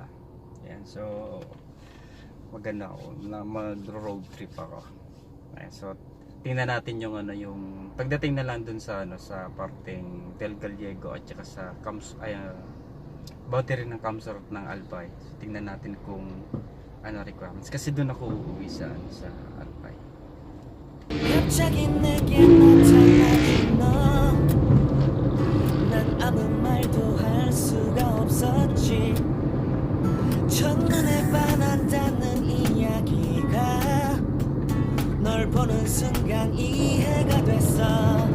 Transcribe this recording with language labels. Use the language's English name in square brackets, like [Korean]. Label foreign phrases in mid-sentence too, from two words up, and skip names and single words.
[Filipino] Yan, so maganda ako na mag [English] road trip [Filipino] ako. So tingnan natin yung ano, yung pagdating na lang dun sa ano, sa parteng Del Gallego at saka sa boundary ng Kamsarot ng Albay. So, tingnan natin kung ano requirements kasi doon ako uuwi sa ano, sa Albay. [Korean] 갑자기 내게 나타나는 너, 난 아무 말도 할 수가 없었지. 첫눈에 반한다는 이야기가 널 보는 순간 이해가 됐어.